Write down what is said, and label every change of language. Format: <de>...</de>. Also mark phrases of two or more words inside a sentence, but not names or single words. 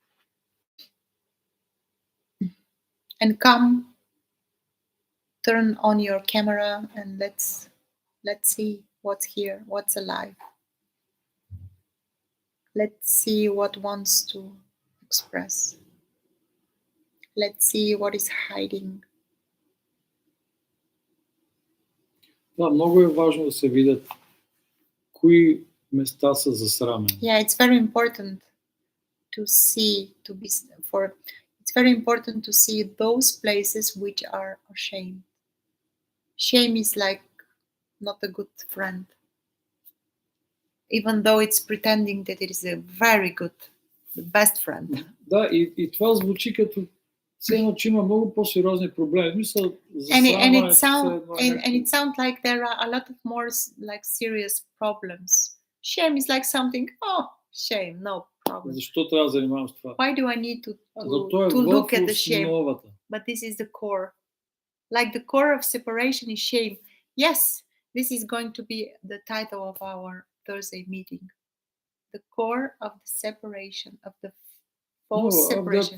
<en>And come, turn on your camera, and let's see what's here, what's alive. Let's see what wants to express. Let's see what is hiding.</en> <bg>Да, много е важно да се видят кои места са засрамени.</bg> <en>Yeah, it's very important to see, it's very important to see those places which are ashamed. Shame is like not a good friend, even though it's pretending that it is a very good, the best friend.</en> <bg>Да, и това звучи като все едно, че има много по-сериозни проблеми. Мисля,</bg> <en>And it sounds like there are a lot of more like serious problems. Shame is like something, oh, shame, no problem.</en> <bg>Защо трябва да занимавам с това?</bg> <en>Why do I need to to look at the shame?</en> <bg>Основата.</bg> <en>But this is the core. Like the core of separation is shame. Yes, this is going to be the title of our Thursday meeting. The core of the separation, of the false separation.</en>